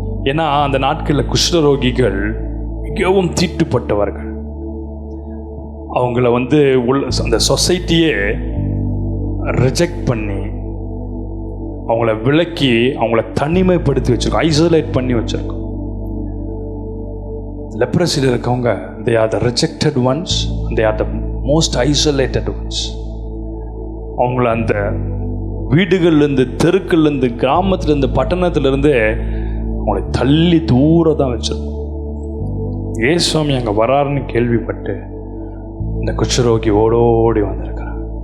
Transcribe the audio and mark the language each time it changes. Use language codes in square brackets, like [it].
[ta] ஏன்னா அந்த நாட்களில் குஷ்டரோகிகள் மிகவும் தீட்டுப்பட்டவர்கள். அவங்கள அந்த சொசைட்டியே ரிஜெக்ட் பண்ணி அவங்கள விலக்கி அவங்கள தனிமைப்படுத்தி வச்சுருக்கோம், ஐசோலேட் பண்ணி வச்சுருக்கோம். லெப்ரசியில் இருக்கவங்க [en] they are the rejected ones, they are the most isolated ones. [ta] அவங்கள அந்த வீடுகள்லேருந்து, தெருக்கள்லேருந்து, கிராமத்துலேருந்து, பட்டணத்துலேருந்து அவங்களை தள்ளி தூர தான் வச்சிருக்கோம். ஏசுவாமி அங்கே வராருன்னு கேள்விப்பட்டு இந்த குஷ்டரோகி ஓடோடி வந்திருக்கிறான்.